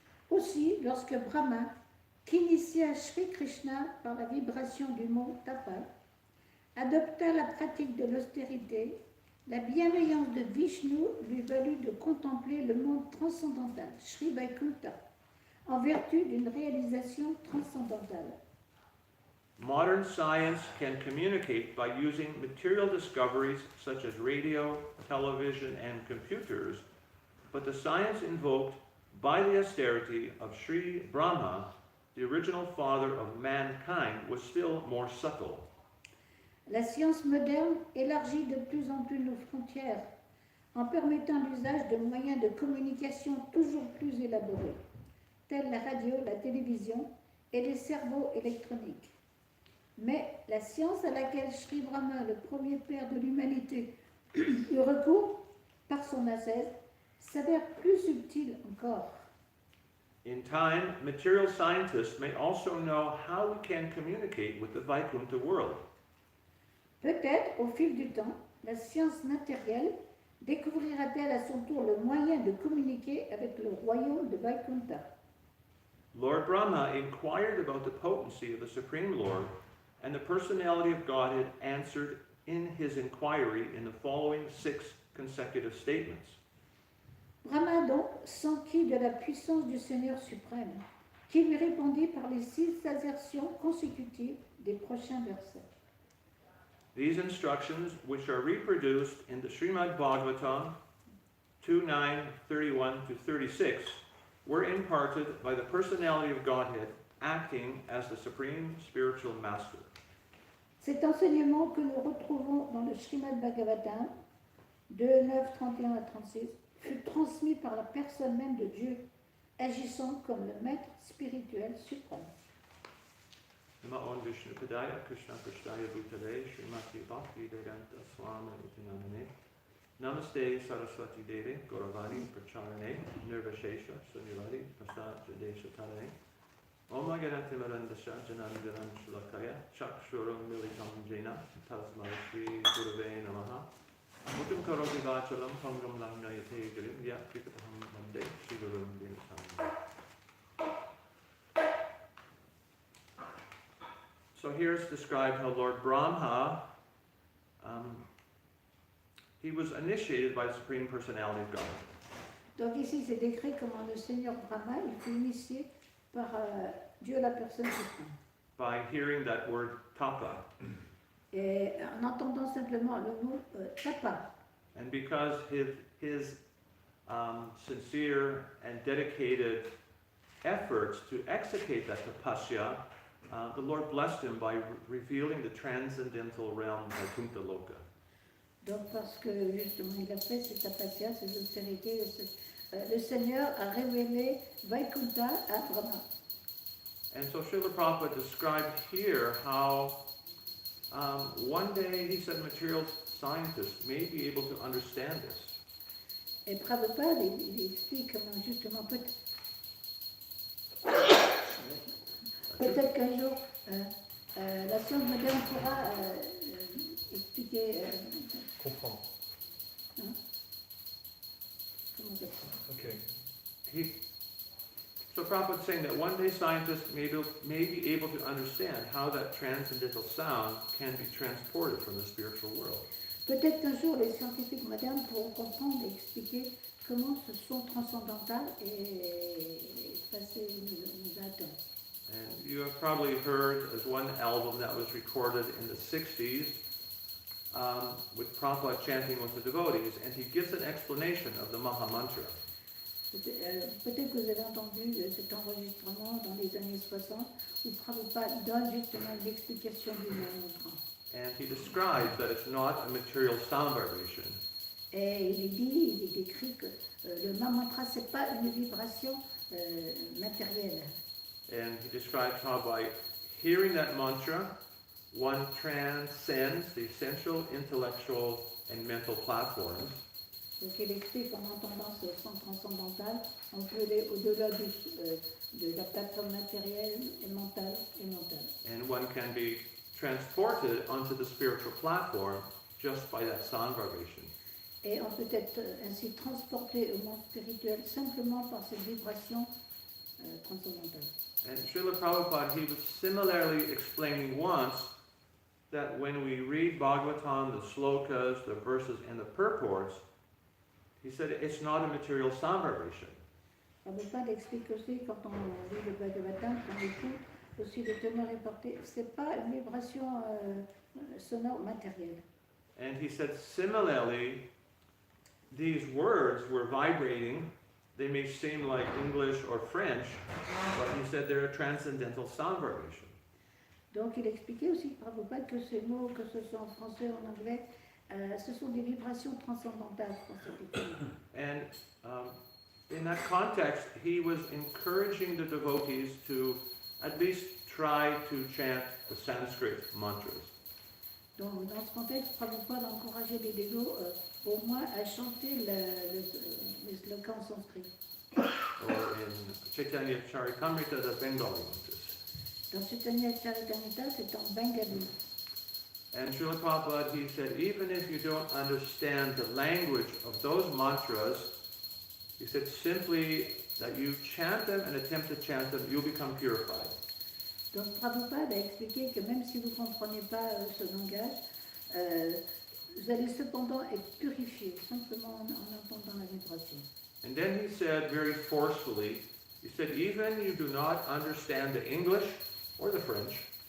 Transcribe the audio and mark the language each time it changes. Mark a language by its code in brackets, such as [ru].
[fr] Aussi, lorsque Brahma, qu'initia Sri Krishna par la vibration du mot tapa, adopta la pratique de l'austérité, la bienveillance de Vishnu lui valut de contempler le monde transcendantal, Sri Vaikuntha, en vertu d'une réalisation transcendantale. [en] Modern science can communicate by using material discoveries such as radio, television, and computers, but the science invoked by the austerity of Sri Brahma, the original father of mankind, was still more subtle. [fr] La science moderne élargit de plus en plus nos frontières en permettant l'usage de moyens de communication toujours plus élaborés, tels la radio, la télévision et les cerveaux électroniques. Mais la science à laquelle Sri Brahma, le premier père de l'humanité, eut recours par son ascèse, s'avère plus subtile encore. [en] In time, material scientists may also know how we can communicate with the Vaikuntha world. [fr] Peut-être, au fil du temps, la science matérielle découvrira-t-elle à son tour le moyen de communiquer avec le royaume de Vaikuntha. [en] Lord Brahma inquired about the potency of the Supreme Lord, and the personality of Godhead answered in his inquiry in the following 6 consecutive statements. [fr] Brahma donc s'enquit de la puissance du Seigneur suprême, qui lui répondit par les 6 assertions consécutives des prochains versets. [en] These instructions, which are reproduced in the Srimad Bhagavatam 2:9:31-36, were imparted by the personality of Godhead acting as the supreme spiritual master. [fr] Cet enseignement que nous retrouvons dans le Srimad Bhagavatam 2:9:31-36 fut transmis par la personne même de Dieu, agissant comme le maître spirituel suprême. [sa] Namo Om Vishnu Padaya Krishna Krishnaya Bhutale Srimati Bhakti Vedanta Swami Utinamane Namaste Saraswati Deve Gauravani Pracharane Nirvashesha Sunirari Prasad Jadesha Tarane Om Aganati Marandasha Janandaran Shulakaya Chakshuram Militam Jena Tasmai Shri Gurave Namaha Mutum Karoti Vachalam Pangam Lamnayate Girim Yakikataham Mande Shri Gurum Dinatam. [en] So here it's described how Lord Brahma, he was initiated by the Supreme Personality of God. [fr] Donc ici, c'est décrit comment le Seigneur Brahma, il fut initié par Dieu la personne suprême. [en] By hearing that word tapa. [fr] Et en entendant simplement le mot tapa. [en] And because his sincere and dedicated efforts to execute that tapasya, the Lord blessed him by revealing the transcendental realm Vaikuntha Loka. [fr] Donc parce que justement il a fait cette tapasya, cette austérité, le Seigneur a révélé Vaikuntha à Brahma. [en] And so Srila Prabhupada described here how one day he said material scientists may be able to understand this. [fr] Et Prabhupada, il explique comment justement peut-être qu'un jour la science moderne pourra expliquer. Comprendre. Hein? Comment dire ça? Ok. [en] So Prabhupada is saying that one day scientists may be able to understand how that transcendental sound can be transported from the spiritual world. [fr] Peut-être qu'un jour les scientifiques modernes pourront comprendre et expliquer comment ce son transcendantal est passé nous atteint. [en] And you have probably heard as one album that was recorded in the 60s with Prabhupada chanting with the devotees, and he gives an explanation of the Maha Mantra. [fr] Peut-être que vous avez entendu cet enregistrement dans les années 60 où Prabhupada donne justement l'explication du mantra. [en] And he describes that it's not a material sound vibration. [fr] Et il décrit que le mantra c'est pas une vibration matérielle. [en] And he describes how by hearing that mantra, one transcends the essential intellectual and mental platforms. [fr] Donc il explique qu'en entendant ce son transcendantal, on peut aller au-delà de la plateforme matérielle et mentale. [en] And one can be transported onto the spiritual platform just by that sound vibration. [fr] Et on peut être ainsi transporté au monde spirituel simplement par cette vibration transcendantale. [en] And Srila Prabhupada, he was similarly explaining once that when we read Bhagavatam, the slokas, the verses, and the purports, he said it's not a material sound vibration. [fr] Prabhupada explique aussi quand on lit le Bhagavatam, qu'on écoute aussi le teneur et porté, c'est pas une vibration sonore matérielle. [en] And he said similarly, these words were vibrating. They may seem like English or French, but he said they're a transcendental sound vibration. [fr] Donc il expliquait aussi Prabhupada que ces mots, que ce soit en français ou en anglais, ce sont des vibrations transcendantales. [en] And in that context, he was encouraging the devotees to at least try to chant the Sanskrit mantras. [fr] Donc dans ce contexte, Prabhupada encourageait les dévots au moins à chanter les slogans sanskrit. [en] Or in Chaitanya Charitamrita, the Bengali mantras. [fr] Dans Chaitanya Charitamrita, c'est en bengali. [en] And Srila Prabhupada, he said, even if you don't understand the language of those mantras, he said simply that you chant them and attempt to chant them, you'll become purified. [fr] Donc Prabhupada a expliqué que même si vous ne comprenez pas ce langage, vous allez cependant être purifié simplement en entendant la vibration. [en] And then he said very forcefully, he said, even you do not understand the English or the French,